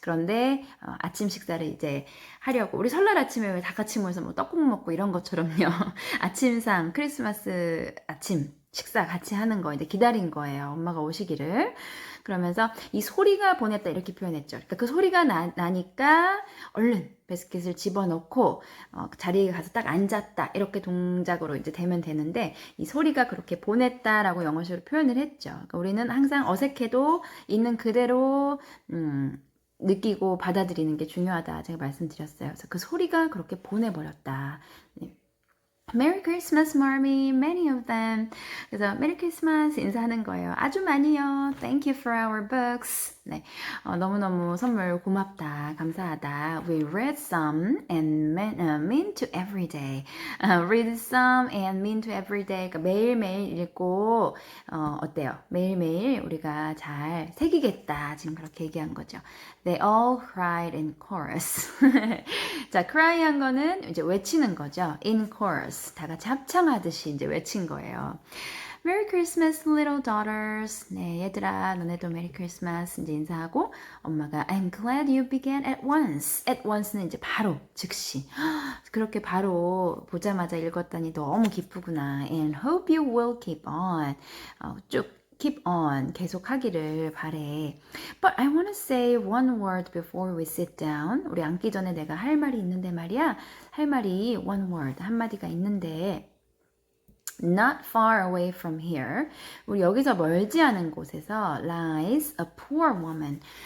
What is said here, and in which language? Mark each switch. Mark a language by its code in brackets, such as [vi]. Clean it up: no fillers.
[ko] 그런데 아침 식사를 이제 하려고 우리 설날 아침에 왜 다 같이 모여서 뭐 떡국 먹고 이런 것처럼요. 아침상 크리스마스 아침 식사 같이 하는 거 이제 기다린 거예요. 엄마가 오시기를. 그러면서 이 소리가 보냈다 이렇게 표현했죠. 그러니까 그 소리가 나니까 얼른 바스켓을 집어넣고 자리에 가서 딱 앉았다 이렇게 동작으로 이제 되면 되는데 이 소리가 그렇게 보냈다라고 영어식으로 표현을 했죠. 그러니까 우리는 항상 어색해도 있는 그대로 느끼고 받아들이는 게 중요하다 제가 말씀드렸어요. 그래서 그 소리가 그렇게 보내버렸다. [en] 네. Merry Christmas, Marmy. Many of them. [ko] 그래서 Merry Christmas 인사하는 거예요. 아주 많이요. [en] Thank you for our books. [ko] 네, 너무너무 선물 고맙다. 감사하다. [en] We read some and mean to every day. Read some and mean to every day. [ko] 그러니까 매일매일 읽고 어때요? 매일매일 우리가 잘 새기겠다. 지금 그렇게 얘기한 거죠. [en] They all cried in chorus. [ko] 자, cry 한 거는 이제 외치는 거죠. [en] In chorus. [ko] 다 같이 합창하듯이 이제 외친 거예요. [en] Merry Christmas, little daughters. [ko] 네, 얘들아, 너네도 [en] Merry Christmas [ko] 이제 인사하고 엄마가 [en] I'm glad you began at once. [ko] At once는 이제 바로, 즉시. 그렇게 바로 보자마자 읽었다니 너무 기쁘구나. [en] And hope you will keep on. [ko] 쭉 keep on 계속 하기를 바래. [en] But I want to say one word before we sit down. [ko] 우리 앉기 전에 내가 할 말이 있는데 말이야. 할 말이 one word 한마디가 있는데 [en] Not far away from here. [ko] 우리 여기서 멀지 않은 곳에서 [en] lies a poor woman.